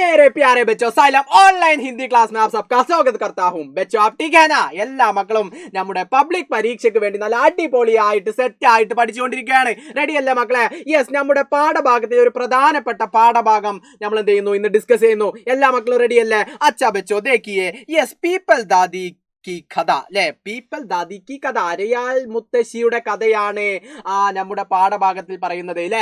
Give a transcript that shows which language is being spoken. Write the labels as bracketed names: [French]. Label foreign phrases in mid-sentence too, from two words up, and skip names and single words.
[Hindi] मेरे प्यारे बच्चों साइलम ऑनलाइन हिंदी क्लास में आप सबका स्वागत करता हूं। बच्चों आप ठीक है ना? [Malayalam] എല്ലാ മക്കളും നമ്മുടെ പബ്ലിക് പരീക്ഷയ്ക്ക് വേണ്ടി നല്ല അടിപൊളിയായിട്ട് സെറ്റ് ആയിട്ട് പഠിച്ചുകൊണ്ടിരിക്കുകയാണ്. റെഡി അല്ലേ മക്കളെ? യെസ്, നമ്മുടെ പാഠഭാഗത്തിലെ ഒരു പ്രധാനപ്പെട്ട പാഠഭാഗം നമ്മൾ എന്ത് ചെയ്യുന്നു, ഇന്ന് ഡിസ്കസ് ചെയ്യുന്നു. എല്ലാ മക്കളും റെഡി അല്ലേ? [Hindi] अच्छा बच्चो देखिये, [Malayalam] യെസ് പീപ്പിൾ ദാദി की കഥ അല്ലെ, പീപ്പിൾ ദാദി की കഥ അരയാൽ മുത്തശ്ശിയുടെ കഥയാണ് നമ്മുടെ പാഠഭാഗത്തിൽ പറയുന്നത് അല്ലെ.